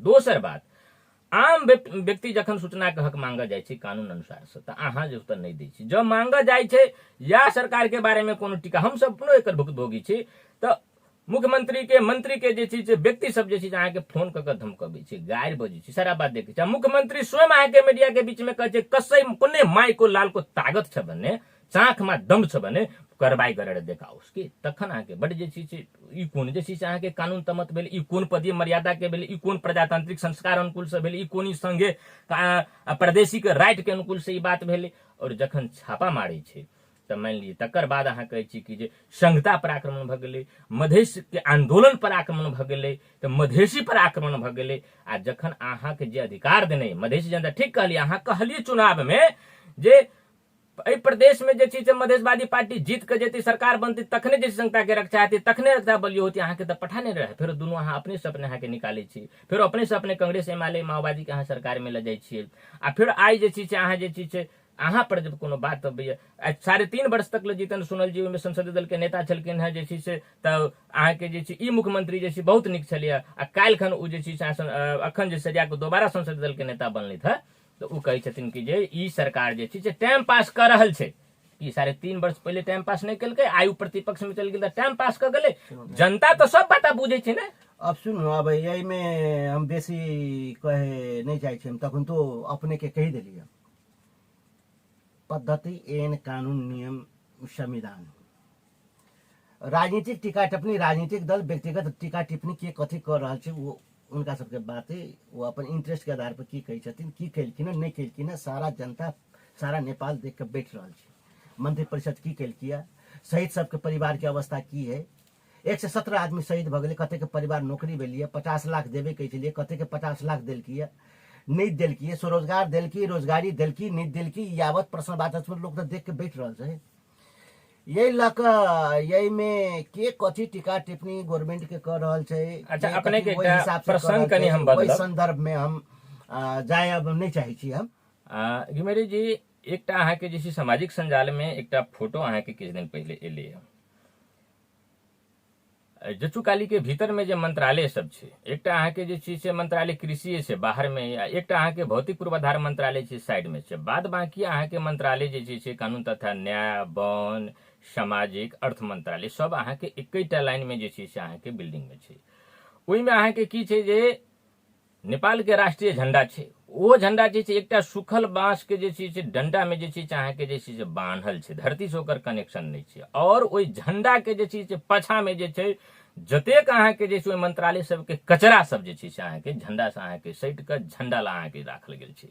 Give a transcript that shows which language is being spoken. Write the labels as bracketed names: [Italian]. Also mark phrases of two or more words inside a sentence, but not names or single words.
[Maithili] दोसर बात, आम व्यक्ति जखन सूचना के हक मांगा जाइ छै कानून अनुसार से तऽ अहाँ जे उत्तर नहीं दै छी, जब मांगा जाइ छै या सरकार के बारे में कोनो टीका, हम सब अपनो एकर भुक्तभोगी छी, तऽ मुख्यमंत्री के मंत्री के जे चीज व्यक्ति सब जे चीज अहाँके फोन कऽ के धमकबै छै, गारि बजै छै, सारा बात देखै छै। मुख्यमंत्री स्वयं अहाँके मीडिया के बीच में कहै छै [Nepali] कसै कोने माय को लाल को ताकत छ भने, चाँख में दम छ भने कार्रवाई गरेर देखाओस् [Maithili] कि तखन अहाँके बड जे चीज छै ई कोन जे चीज अहाँके कानून तमत भेल, ई कोन पदीय मर्यादा के भेल, ई कोन प्रजातांत्रिक संस्कार अनुकूल से भेल, ई कोन संघे प्रादेशिक राइट के अनुकूल से ई बात भेलै। और जखन छापा मारै छै तऽ मानि लिअ तकर बाद अहाँ कहै छी कि जे संहिता पर आक्रमण भऽ गेलै, मधेश के आंदोलन पर आक्रमण भऽ गेलै, तऽ मधेसी पर आक्रमण भऽ गेलै। आ जखन अहाँके जे अधिकार देने मधेसी जनता, ठीक कहलियै, अहाँ कहलियै चुनाव में जे एहि प्रदेश में जे चीज मधेशवादी पार्टी जीत के जेती सरकार बनती तखने जे संहिता के रक्षा हेती, तखने रक्षा बलियो होती, अहाँके तऽ पठा नहीं रहे। फिर दुनू अहाँ अपने से अपने अहाँके निकालै छी, फिर अपने से अपने कांग्रेस एमाले माओवादी के अहाँ सरकार में ले जाइ छियै। आ फिर आई जे चीज अहाँ जे चीज अहाँ पर जब कोनो बात अबैया, 3.5 वर्ष तक जीतन सुनल जी ओहिमे संसदीय दल के नेता छलखिन है जे चीज से, तऽ अहाँके जे ई मुख्यमंत्री जे बहुत नीक छलियै, आ काल्हिखन ओ जे चीज अखन जे सजा के दोबारा संसदीय दल के नेता बनलथि है, तो ओ कहै छथिन कि जे ई सरकार जे चीज [English] time pass [Maithili] कर रहल छै। ई 3.5 वर्ष पहले [English] time pass [Maithili] नहीं केलकै, आयु प्रतिपक्ष में चल गेल [English] time pass [Maithili] कर गेलै। जनता तो सब बात बुझे छै ने। अब सुनू, अब यही में हम बेसी कहे नहीं चाहे छी, हम तखन तो अपने के कही देलिए पद्धति एन कानून नियम संविधान। राजनीतिक टीका टिप्पणी राजनीतिक दल व्यक्तिगत टीका टिप्पणी के कथी कर रहा है वो उनका सबके बात है, वो अपन इंटरेस्ट के आधार पर की कही छथिन, की केलखिन नहीं केलखिन, सारा जनता सारा नेपाल देख के बैठ रहा है। मंत्रिपरिषद की केलकिया, शहीद सबके परिवार के अवस्था की है, 117 आदमी शहीद भ गए, कते के परिवार नौकरी भेलिए, 50 लाख देवे कहे छलिए, कते के 50 लाख देलकिए नहीं देलकिए, स्वरोजगार देलकी, रोजगारी देलकी नहीं देलकी, यावत प्रश्न बात लोग तो देख के बैठ रहा है। यही लक यही में के कथी टीका टिप्पणी गवर्नमेंट के कर रहा है। अच्छा, अपने के प्रसंग कनी हम बदलब, संदर्भ में हम जाए अब नहीं चाहे छी हम। गिमेरी जी, एकटा अहाँके जे सामाजिक संजाल में एकटा फोटो अहाँके किछु दिन पहले एले, जचुकाली के भीतर में जे मंत्रालय सब छै, एकटा अहाँके जे चीज छै मंत्रालय कृषि छै बाहर में, एकटा अहाँके भौतिक पूर्वाधार मंत्रालय छै साइड में छै, बाद बाकी अहाँके मंत्रालय जे छै कानून तथा न्याय, वन, सामाजिक, अर्थ मंत्रालय सब अहाँके एकेटा लाइन में जे छै से अहाँके बिल्डिंग में छै। ओहि में अहाँके की छै जे नेपाल के राष्ट्रीय झंडा छै, वो झंडा जे छै एकटा सुखल बांस के जे छै डंडा में जे छै अहाँके जे छै बान्हल छै, धरती से ओकर कनेक्शन नहीं छै। और ओहि झंडा के जे छै पाछा में जे छै जतेक अहाँके जे छै मंत्रालय सबके कचरा सब जे छै अहाँके झंडा से अहाँके सटि के झंडा ला अहाँके राखल गेल छै।